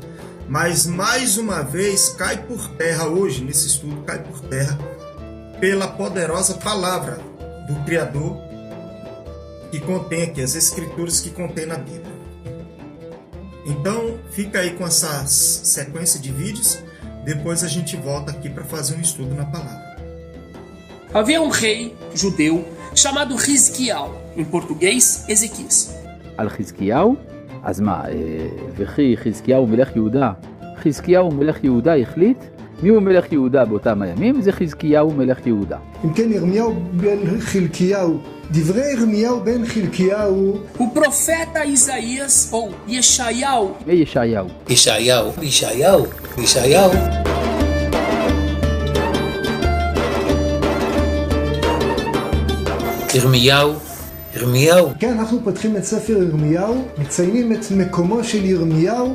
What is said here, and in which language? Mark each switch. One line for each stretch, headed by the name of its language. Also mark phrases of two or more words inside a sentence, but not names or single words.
Portuguese: Mas mais uma vez cai por terra hoje, nesse estudo, cai por terra pela poderosa palavra do Criador que contém aqui, as escrituras que contém na Bíblia. Então fica aí com essa sequência de vídeos, depois a gente volta aqui para fazer um estudo na palavra. Havia um rei judeu chamado Hizkiyahu, em português, Ezequias.
Hebrew: על חזקיהו? אז מה, וכי חזקיהו מלך יהודה? חזקיהו מלך יהודה החליט? מי הוא מלך יהודה באותם הימים? זה חזקיהו מלך יהודה. אם כן, ירמיהו בן חלקיהו, דברי ירמיהו בן חלקיהו.
Portuguese: O profeta Isaías, ou Yeshayahu.
Hebrew: מי ישעיהו? ישעיהו. ירמיהו. כן, אנחנו פותחים את ספר ירמיהו, מציינים את מקומו של ירמיהו.